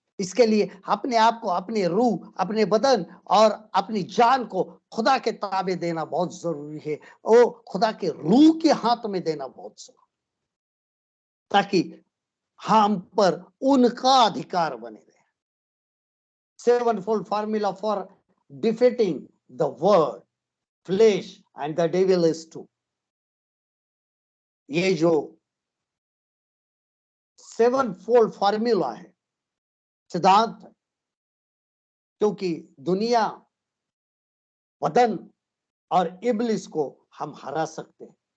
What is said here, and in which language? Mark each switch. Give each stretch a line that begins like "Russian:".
Hindi: इसके लिए अपने आप को, अपने रूह, अपने बदन और अपनी जान को खुदा के ताबे देना बहुत जरूरी है। वो खुदा के रूह के हाथ में देना बहुत जरूरी, ताकि हम पर उनका अधिकार बने रहे।
English: 7-fold formula for defeating the world, flesh and the devil is two।
Hindi: ये जो 7-fold फॉर्मूला है, सिद्धांत है, क्योंकि दुनिया, बदन और इब्लिस को हम हरा सकते हैं।